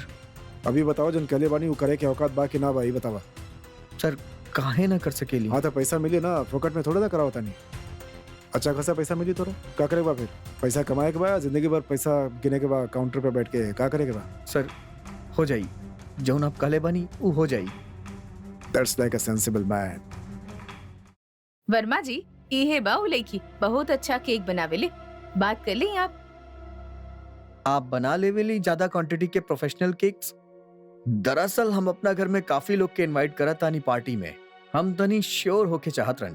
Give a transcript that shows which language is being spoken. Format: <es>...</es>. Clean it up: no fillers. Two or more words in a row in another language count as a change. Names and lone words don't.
<bho>अभी बताओ जन कहले बानी वो करे के औकात बा कि ना बा, ई बतावा। सर, काहे ना कर सकेली? हाँ तो पैसा मिले ना, फोकट में थोड़ा ना करावता नहीं। अच्छा खासा पैसा मिली तोरा का करे के बा फिर पैसा कमाए के बाद जिंदगी भर पैसा गिने के बाद काउंटर पे बैठ के का करे के बा सर हो जाई जौन आप कहले बानी उ हो जाई।</bho> <en>That's like a sensible man.</en> <bho>वर्मा जी इहे बा उ लड़की बहुत अच्छा केक बनावेले, बात कर ली आप। आप बना लेवेली ज्यादा क्वांटिटी के</bho> <en>professional cakes?</en> <bho>दरअसल हम अपना घर में काफी लोग के इनवाइट करत तानी पार्टी में, हम तनी श्योर होके चाहत रहनी।</bho>